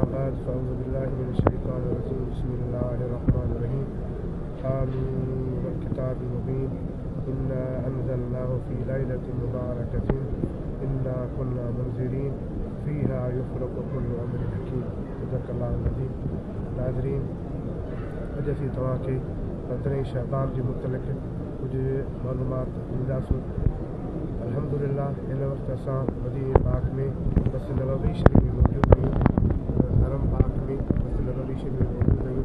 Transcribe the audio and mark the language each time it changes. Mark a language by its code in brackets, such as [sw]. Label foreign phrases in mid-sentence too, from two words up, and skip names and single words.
[ar] بعد فأعوذ بالله من الشيطان الرجيم بسم الله الرحمن الرحيم آمين والكتاب المبين إنا أنزلناه في ليلة مباركة إنا كنا منذرين فيها يفرق كل أمر حكيم صدق الله العظيم. [sd] नाज़रीन, अॼु असीं तव्हांखे 15 शअबान जे मुतलिक़ कुझु मालूमात ॾींदासीं। अल्हम्दुलिल्लाह, हिन वक़्तु असां मदीने पाक में मस्जिद नबवी शरीफ़ में मौजूद आहियूं। हरम पाक में मस्जिद नबवी शरीफ़ में मौजूद आहियूं।